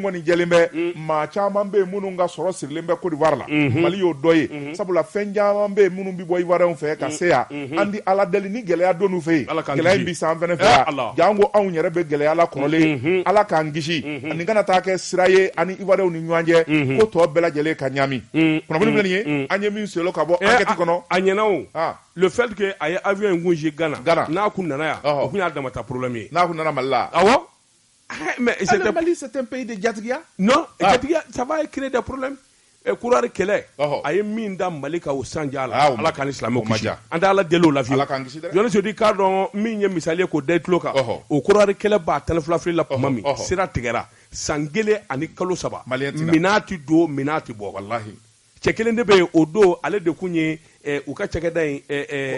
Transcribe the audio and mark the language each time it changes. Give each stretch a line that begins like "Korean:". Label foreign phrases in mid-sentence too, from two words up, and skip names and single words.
Bambara: kɔni jɛlen bɛ maa caman bɛ yen minnu ka sɔrɔ sirilen bɛ Côte d'Ivoire la Mali y'o dɔ ye sabula fɛn caman bɛ yen minnu bɛ bɔ Ivoiriens fɛ ka se yan an di ala deli ni gɛlɛya donn'u fɛ yen gɛlɛya in bi san fɛnɛ fɛ jango anw yɛrɛ bɛ gɛlɛya la kɔrɔlen ala k'an kisi ani kana taa kɛ sira ye ani Ivoiriens ni ɲɔgɔn cɛ ko tɔ bɛɛ lajɛlen ka ɲami kunnafoni filɛ nin ye an ye min selo ka bɔ enquête kɔnɔ a ɲɛna o
French: le fait que
Bambara: a ye avion in gunge Ghana n'a kun nana yan o kun y'a damata problème ye n'a kun nana Mali la awɔ
French: mais Mali c'est un pays de jatigiya
Bambara: non jatigiya
French: ça va créer des problèmes
Bambara: kurari kɛlɛ a ye min da Mali ka o sanja la ala k'an ni silamɛw kisi an tɛ ala deli o la fiyewu Jɔnni Sodi k'a dɔn min ye misali ye k'o da i tulo kan o kurari kɛlɛ b'a tan ni fila fili la tuma min sira tigɛra san 1 ani kalo 3 minɛn ti don minɛn ti bɔ walahi cɛ kelen de bɛ yen o don ale de kun ye u ka cakɛda in